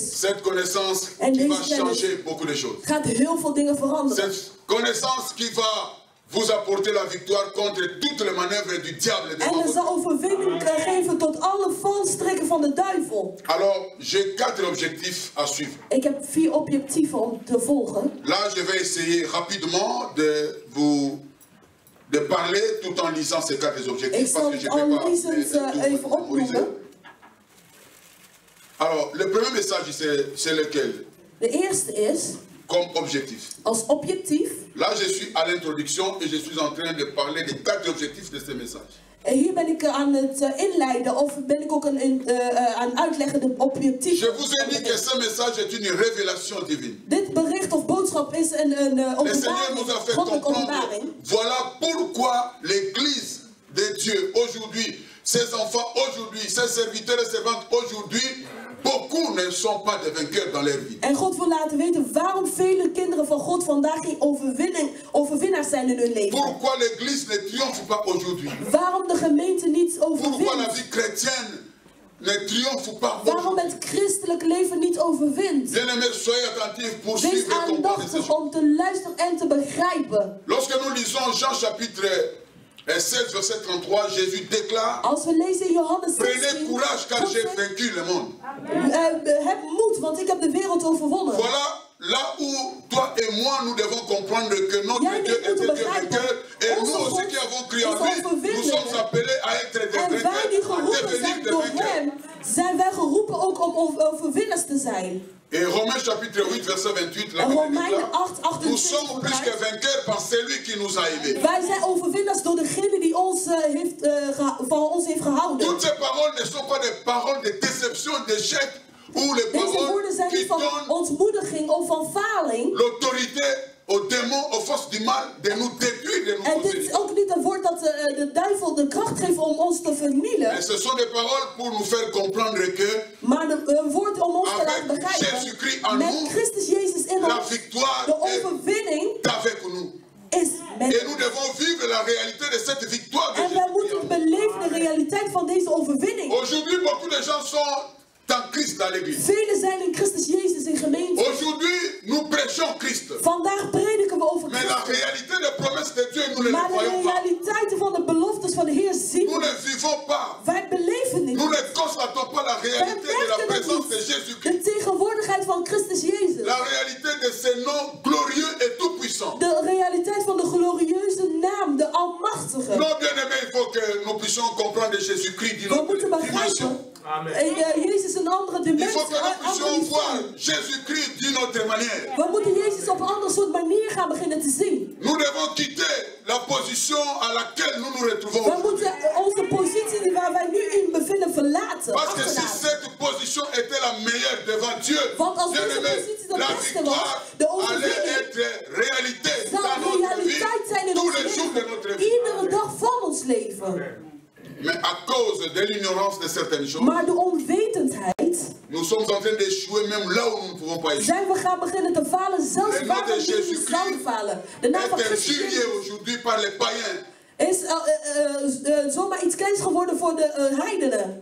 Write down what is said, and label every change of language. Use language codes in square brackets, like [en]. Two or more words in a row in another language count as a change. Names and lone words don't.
[fr] Cette connaissance [nl] En [fr] qui va [nl] deze kennis [fr] changer beaucoup de choses. [nl] gaat heel veel dingen veranderen. [fr] Cette connaissance qui va vous apporter la victoire contre toutes les manœuvres du diable [nl] En [fr] devant [nl] er [fr] vous. [nl] zal overwinning geven tot alle valstrikken van de duivel. [fr] Alors, j'ai 4 objectifs à suivre. [nl] Ik heb 4 objectieven om te volgen. [fr] Là, je vais essayer rapidement de parler tout en lisant ces 4 [nl] Ik [fr] objectifs [nl] zal [fr] parce que je [nl] het [fr] ne [nl] al [fr] vais [nl] lezend [fr] pas [nl] even opnoemen. [fr] Alors, le premier message, c'est lequel? [nl] De eerste is, [fr] comme objectif. [nl] Als objectief. [fr] Là, je suis à l'introduction et je suis en train de parler des 4 objectifs de ce message. [nl] Hier ben ik aan het inleiden of ben ik ook aan uitleggen de objectieven. [fr] Je vous ai dit que ce message est une révélation divine. [nl] Dit bericht of boodschap is een [fr] Le Seigneur nous a fait comprendre. Voilà pourquoi l'Église de Dieu aujourd'hui, ses enfants aujourd'hui, ses serviteurs et servantes aujourd'hui, beaucoup ne sont pas des vainqueurs dans leur vie. [nl] En God wil laten weten waarom vele kinderen van God vandaag geen overwinnaars zijn in hun leven. [fr] Pourquoi l'Église ne triomphe pas aujourd'hui? [nl] Waarom de gemeente niet [fr] Pourquoi la [nl] overwint? [fr] vie chrétienne ne triomphe pas [nl] Waarom [fr] aujourd'hui? [nl] het christelijk leven niet overwint? [fr] Bien-aimés, soyez attentifs pour [nl] Wees [fr] suivre et comprendre ces [nl] aandachtig [fr] choses. [nl] om te luisteren en te begrijpen. [fr] Lorsque nous lisons Jean chapitre 16, verset 33, Jésus déclare: [nl] Als we lezen in Johannes [fr] prenez 16, courage car j'ai vaincu le monde. [nl] heb moed, want ik heb de wereld overwonnen. [fr] Voilà là où toi et moi nous devons comprendre que notre [nl] Jij [fr] Dieu [nl] moet [fr] est un Dieu [nl] begrijpen, [fr] vainqueur et [nl] onze [fr] nous aussi [nl] God [fr] qui avons cru en [nl] is [fr] lui, nous [nl] overwinnaar. [fr] sommes appelés à être des [nl] En wij die [fr] vainqueurs, à [nl] geroepen [fr] devenir [nl] zijn [fr] des [nl] door [fr] vainqueurs. [nl] hem, zijn wij geroepen ook om overwinnaars te zijn. [fr] Et Romains chapitre 8 verset 28, la [nl] En [fr] Bible [nl] Romeinen [fr] déclare: 8, 28 nous sommes plus que vainqueurs par celui qui nous a aimés. [nl] Wij zijn overwinnaars door degene die ons, van ons heeft gehouden. [fr] Toutes ces paroles ne sont pas des paroles de déception, d'échec, ou les [nl] Deze [fr] paroles [nl] woorden zijn [fr] qui [nl] niet van [fr] donnent [nl] ontmoediging of van faling. [fr] l'autorité aux démons, aux forces du mal de nous détruire, de nous [nl] En dit [fr] posséder. [nl] is ook niet een woord dat de duivel de kracht geeft om ons te vernielen. [fr] Et ce sont des paroles pour nous faire comprendre que [nl] Maar een woord om ons te [fr] avec [nl] laten begrijpen. [fr] Jésus-Christ en [nl] Met [fr] nous, [nl] Christus Jezus in [fr] la [nl] ons. [fr] victoire [nl] De [fr] est [nl] overwinning [fr] avec nous. [nl] is met [fr] Et nous devons vivre la réalité de cette victoire de [nl] En wij moeten [fr] Jésus-Christ. [nl] beleven de realiteit van deze overwinning. [fr] Aujourd'hui, beaucoup de gens sont en Christ dans l'église. [nl] Velen zijn in Christus Jezus in gemeente. [fr] Aujourd'hui, nous prêchons Christ. [nl] Vandaag prediken we over [fr] Mais la [nl] Christus. [fr] réalité des promesses de Dieu, nous ne [nl] Maar [fr] les [nl] de [fr] voyons pas. [nl] realiteiten van de beloftes van de Heer zien [fr] Nous [nl] we. [fr] ne vivons pas. [nl] Wij beleven niet. [fr] Nous ne constatons pas la [nl] Wij [fr] réalité de la [nl] merken het [fr] présence de [nl] niet. [fr] Jésus-Christ. [nl] De tegenwoordigheid van Christus Jezus. [fr] La réalité de ce nom glorieux et tout-puissant. [nl] De realiteit van de glorieuze naam, de Almachtige. [fr] Non, bien-aimés, il faut que nous puissions comprendre Jésus-Christ d'une [nl] We [fr] autre [nl] moeten [fr] dimension. [nl] begrijpen. Jezus een andere [fr] Il [nl] dimensie. [fr] faut que nous [nl] een andere [fr] puissions voir [nl] dimensie. [fr] Jésus-Christ d'une autre manière. [nl] We moeten Jezus op een ander soort manier gaan beginnen te zien. [fr] Nous devons quitter la position à laquelle nous nous retrouvons [nl] We [fr] aujourd'hui. [nl] moeten onze positie die waar wij nu in bevinden verlaten. [fr] Parce que si [nl] achterlaten. [fr] cette position était la meilleure devant Dieu, [nl] Want als [fr] bien [nl] deze [fr] aimé, [nl] positie de [fr] la [nl] beste was, [fr] victoire [nl] de [fr] allait [nl] overwinning [fr] être réalité [nl] zou [fr] dans notre vie, [nl] realiteit zijn in [fr] tous [nl] ons [fr] les jours de [nl] leven. [fr] notre vie. [nl] Iedere dag van ons leven. [fr] Mais à cause de l'ignorance de certaines choses, [nl] Maar de onwetendheid [fr] nous sommes en train d'échouer même là où nous ne pouvons pas échouer. [nl] zijn we gaan beginnen te falen, zelfs [fr] Le nom [nl] waar [fr] de [nl] we niet [fr] Jésus-Christ [nl] zouden falen. De naam van [fr] Est [nl] Christus [fr] injurié [nl] Jezus [fr] aujourd'hui par les païens. [nl] is zomaar iets kleins geworden voor de heidenen.